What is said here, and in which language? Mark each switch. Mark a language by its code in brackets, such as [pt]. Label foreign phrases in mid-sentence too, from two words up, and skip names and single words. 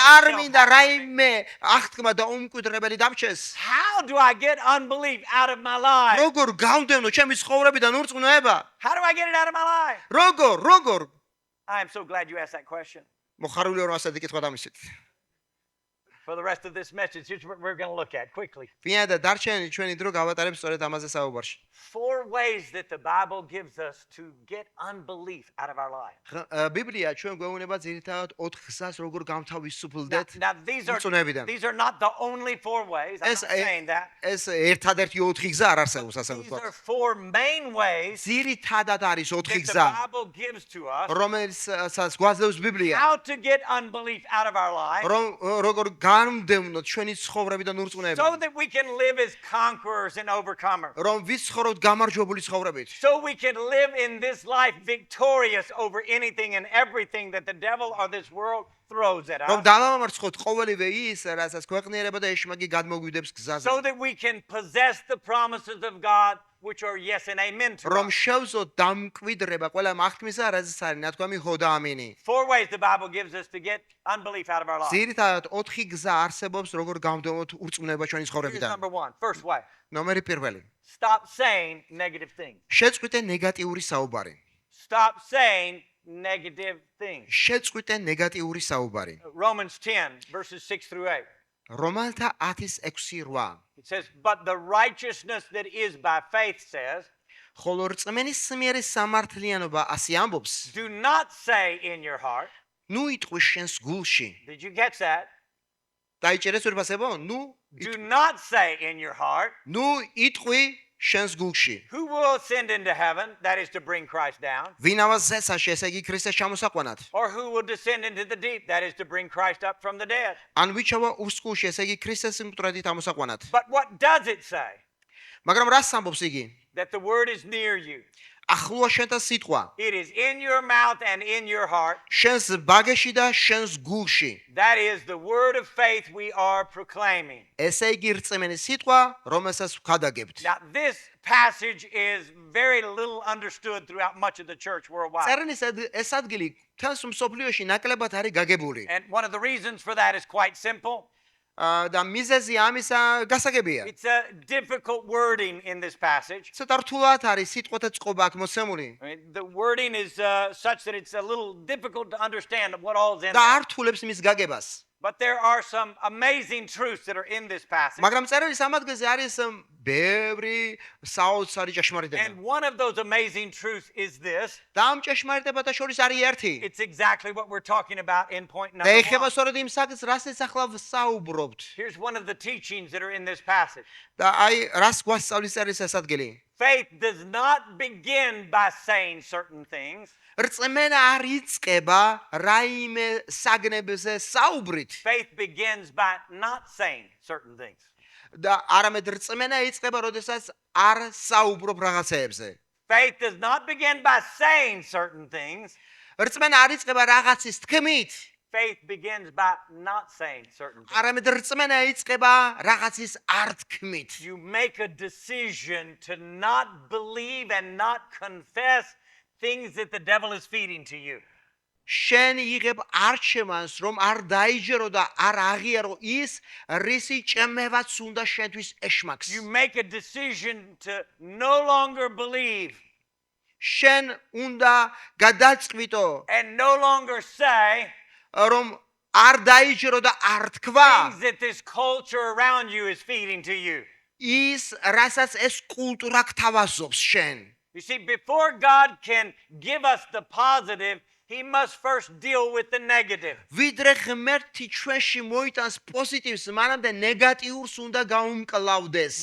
[ka] არ [en] himself [ka] მინდა [en] has for me. [ka] რაიმე აღთქმა და უმკვიდრებელი დამჩეს. [en] How do I get unbelief out of my life? [ka] როგორ გამდევნო ჩემი ცხოვრებიდან ურწმუნოება? [en] How do I get it out of my life? [ka] როგორ? [en] I am so glad you asked that question. [ka] მოხარული ვარ ასეთი კითხვა დამისით. [en] For the rest of this message, here's what we're going to look at quickly. [ka] ვინა და დარჩენილი ჩვენი დრო გავატარებ სწორედ ამაზე საუბარში. [en] 4 ways that the Bible gives us to get unbelief out of our life. [ka] ბიბლია ჩვენ გვეუბნება ძირითადად 4 გზას როგორ [en] Now, [ka] გამთავისუფლდეთ [en] now these are not the only 4 ways. I'm [ka] ეს [en] not saying that. [ka] ეს ერთადერთი 4 გზა არ არსებობს ასე [en] These [ka] ვთქვათ. [en] are 4 main ways [ka] ძირითადად არის 4 [en] that the [ka] გზა, [en] Bible gives to us [ka] რომელსაც გვაძლევს ბიბლია. [en] how to get unbelief out of our life [ka] რომ როგორ განვდევნოთ ჩვენი ცხოვრებიდან [en] so [ka] ურწმუნოება. [en] that we can live as conquerors and overcomers. [ka] რომ ვიცხოვროთ გამარჯვებული ცხოვრებით. [en] So we can live in this life victorious over anything and everything that the devil or this world throws at [ka] რომ [en] us. [ka] დავამარცხოთ ყოველივე ის, რასაც ქვეყნიერება და ეშმაკი გადმოგვიდებს გზაზე. [en] So that we can possess the promises of God, which are yes and amen to [ka] რომ [en] us. [ka] შევზოთ დამკვიდრება ყველა მართლმისა, რასაც არის ნათქვამი ხო და ამინი. [en] 4 ways the Bible gives us to get unbelief out of our lives. [ka] ძირითადად 4 გზა არსებობს, როგორ გამოდევნოთ ურწმუნება ჩვენი [en] Here's [ka] ცხოვრებიდან. [en] number 1. First way. [ka] ნომერი პირველი. [en] Stop saying negative things. [ka] შეწყვიტე ნეგატიური საუბარი. [en] Stop saying negative things. [ka] შეწყვიტე ნეგატიური საუბარი. [en] Romans 10, verses 6 through 8. [ka] რომალთა 10:6-8. [en] It says, but the righteousness that is by faith says, [ka] ხოლო რწმენისმიერი სამართლიანობა ასე ამბობს. [en] do not say in your heart. [ka] ნუ იტყვი შენს გულში. [en] Did you catch that? [ka] დაიჭერეს ვერბასებო? [en] Do not say in your heart. [ka] ნუ იტყვი შენს გულში. [en] Who will ascend into heaven? That is to bring Christ down. [ka] ვინავა ზესაში, ესე იგი ქრისტეს ჩამოსაყვანად. [en] Or who will descend into the deep? That is to bring Christ up from the dead. [ka] ან ვიჩავა უსკულში, ესე იგი ქრისტეს მტრედით ამოსაყვანად. [en] But what does it say? [ka] მაგრამ რას ამბობს იგი? [en] That the word is near you. [ka] ახლოა შენთან სიტყვა. [en] It is in your mouth and in your heart. [ka] შენს ბაგეში და შენს გულში. [en] That is the word of faith we are proclaiming. [ka] ესე იგი რწმენის სიტყვა, რომელსაც ვქადაგებთ. [en] Now, this passage is very little understood throughout much of the church worldwide. [ka] წერნის ეს ადგილი თავს მსოფლიოში ნაკლებად არის გაგებული. [en] And one of the reasons for that is quite simple. [ka] და მიზეზი ამისა გასაგებია. [en] It's a difficult wording in this passage. [ka] ცოტა რთულად არის სიტყვათა წყობა აქ მოცემული. [en] I mean, the wording is such that it's a little difficult to understand what all's in [ka] და [en] there. [ka] არ რთულებს მის გაგებას. [en] But there are some amazing truths that are in this passage. [ka] მაგრამ წერილი სამადგეზე არის ბევრი საოცარი ჭეშმარიტება. [en] And one of those amazing truths is this. [ka] და ამ ჭეშმარიტებათა შორის არის ერთი. [en] It's exactly what we're talking about in point [ka] და [en] number [ka] ეხება 1. სწორედ იმ საკითხს, რასაც ახლა ვსაუბრობთ. [en] Here's one of the teachings that are in this passage. [ka] და აი რას გვასწავლის წერის ეს ადგილი? [en] Faith does not begin by saying certain things. [ka] რწმენა არ იწყება რაიმე საგნებზე საუბრით [en] Faith begins by not saying certain things. [ka] და არამედ რწმენა იწყება, როდესაც არ საუბრობ რაღაცეებზე. [en] Faith does not begin by saying certain things. [ka] რწმენა არ იწყება რაღაცის თქმით, [en] Faith begins by not saying certain things. [ka] არამედ რწმენა იწყება რაღაცის არ თქმით. [en] You make a decision to not believe and not confess things that the devil is feeding to you. [ka] შენ იღებ არჩევანს, რომ არ დაიჯერო და არ აღიარო ის, რისი ჭმევაც უნდა შენთვის ეშმაკს. [en] You make a decision to no longer believe [ka] შენ უნდა გადაწყვიტო, [en] and no longer say [ka] რომ არ დაიჯერო და არ თქვა [en] things that this culture around you is feeding to you. [ka] ის, რასაც ეს კულტურა გთავაზობს შენ. [en] You see, before God can give us the positive, He must first deal with the negative. [ka] ვიდრე ღმერთი ჩვენში მოიტანს პოზიტივს, მანამდე ნეგატიურს უნდა გაუმკლავდეს.